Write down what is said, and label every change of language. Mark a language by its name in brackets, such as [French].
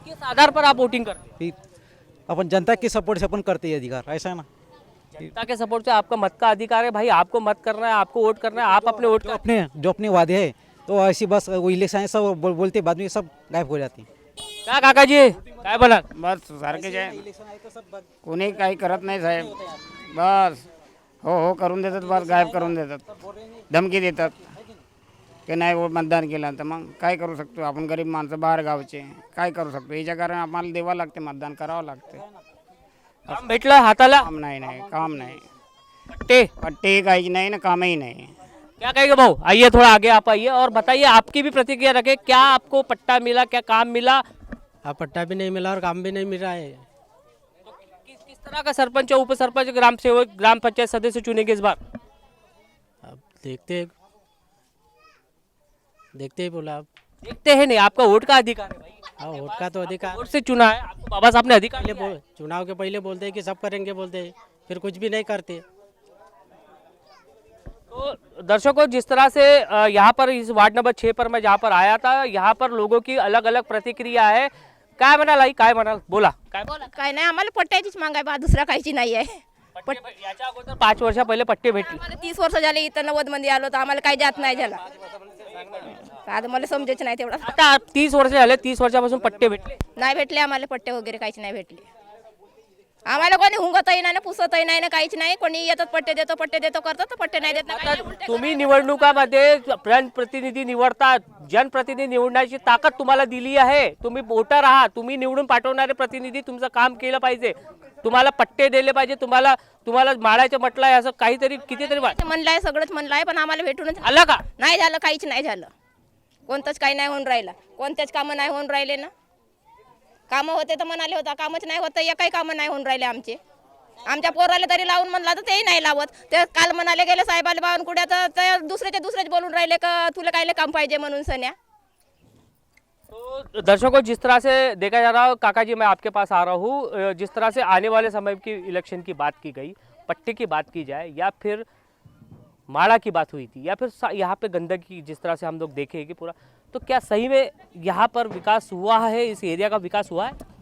[Hindi] किस आधार पर आप वोटिंग करते हैं? अपन जनता के सपोर्ट से अपन करते हैं अधिकार, ऐसा है ना। जनता के सपोर्ट से आपका मत का अधिकार है भाई, आपको मत करना है, आपको वोट करना है, आप अपने वोट जो अपने वादे है तो ऐसी बस वो इलेक्शन है सब बोलते बाद में सब गायब हो जाती. क्या काका जी [Marathi] काय बोला बस सारखेच आहे कोणी काही करत नाही साहेब बस हो करून देतात बस गायब करून देतात धमकी देतात की नाही वो मतदान केलं तर मग काय करू शकतो आपण गरीब माणसं बाहेर गावचे काय करू शकतो याच्या कारण आम्हाला द्यावं लागते मतदान करावं लागते काम भेटलं हाताला काम नाही काम नाही पट्टे पट्टे काहीच नाही ना कामही नाही [Hindi] क्या कहेंगे भाऊ आइए थोड़ा आगे आप आइए और बताइए आपकी भी प्रतिक्रिया रखें क्या आपको पट्टा मिला क्या काम मिला अब पट्टा भी नहीं मिला और काम भी नहीं मिल रहा है. किस तरह का सरपंच उप सरपंच ग्राम सेवक ग्राम पंचायत सदस्य चुनेंगे इस बार अब देखते ही बोला अब. देखते हैं नहीं आपका वोट का अधिकार है भाई हाँ वोट का तो अधिकार वोट से चुना है आपको बाबा साहब ने अधिकार पहले दिया है। चुनाव के पहले बोलते हैं कि सब करेंगे बोलते हैं फिर कुछ भी नहीं करते. तो दर्शकों जिस तरह से यहाँ पर इस वार्ड नंबर 6 पर मैं जहाँ पर आया था यहाँ पर लोगों की अलग अलग प्रतिक्रिया है [Marathi] काय म्हणाल आई काय म्हणाल बोला काय काय नाही आम्हाला पट्ट्याचीच मागाय बा दुसरा काहीची नाही आहे. याच्या अगोदर 5 वर्षा पहिले पट्टे भेटले आम्हाला 30 वर्ष झाले इथं 90 मध्ये आलो तर आम्हाला काही जात नाही झाला. आता मला समजायचं नाही तेवढं आता 30 वर्ष झाले 30 वर्षापासून पट्टे भेटले नाही भेटले आम्हाला पट्टे वगैरे काहीच नाही भेटले. आम्हाला कोणी हुंगतही नाही ना पुसतही नाही ना काहीच नाही कोणी येतात पट्टे देतो करतात तर पट्टे नाही देत ना काही नाही. उलटे तुम्ही निवडणुकामध्ये जनप्रतिनिधी निवडतात जनप्रतिनिधी निवडण्याची ताकद तुम्हाला दिली आहे तुम्ही वोटर आहात तुम्ही निवडून पाठवणारे प्रतिनिधी तुमचं काम केलं पाहिजे तुम्हाला पट्टे दिले पाहिजे तुम्हाला माळाचं म्हटलंय असं काहीतरी कितीतरी म्हणलंय सगळंच म्हणलंय पण आम्हाला भेटूनच आलं का नाही झालं काहीच नाही झालं. कोणतंच काही नाही होऊन राहिलं कोणतेच कामं नाही होऊन राहिले ना. कामं होते तर म्हणाले होता कामच नाही होतं एकही कामं नाही होऊन राहिले आमच्या पोराला तरी लावून म्हणला तर तेही नाही लावत. ते काल म्हणाले गेले साहेबाला बावनकुड्या तर ते दुसरेच बोलून राहिले का तुला कायले काम पाहिजे म्हणून सन्या. [Hindi] तो दर्शकों जिस तरह से देखा जा रहा काका जी मैं आपके पास आ रहा हूँ जिस तरह से आने वाले समय की इलेक्शन की बात की गई पट्टे की बात की जाए या फिर माड़ा की बात हुई थी या फिर यहाँ पे गंदगी जिस तरह से हम लोग देखे कि पूरा तो क्या सही में यहाँ पर विकास हुआ है इस एरिया का विकास हुआ है